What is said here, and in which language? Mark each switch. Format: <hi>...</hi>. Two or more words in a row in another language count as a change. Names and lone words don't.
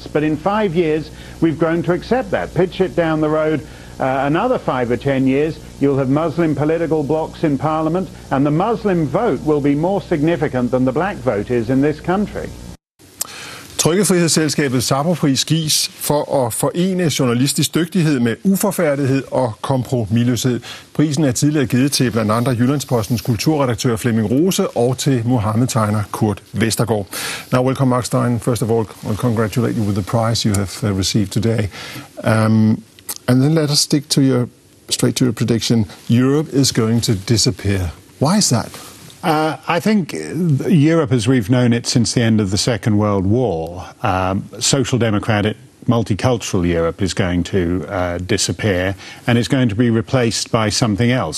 <en>But in 5 years, we've grown to accept that. Pitch it down the road. Another 5 or 10 years, you'll have Muslim political blocs in Parliament, and the Muslim vote will be more significant than the black vote is in this country.</en> <da>Trykkefrihedsselskabet Sappho Prize gives for at forene journalistisk dygtighed med uforfærdighed og kompromisløshed. Prisen er tidligere givet til blandt andre Jyllandspostens kulturredaktør Flemming Rose og til Mohammed-tegner Kurt Vestergaard.</da> <en>Now, welcome Mark Steyn. First of all, I'll congratulate you with the prize you have received today. And then let us stick straight to your prediction. Europe is going to disappear. Why is that? I think Europe, as we've known it since the end of the Second World War, social democratic, multicultural Europe is going to disappear, and it's going to be replaced by something else.</en>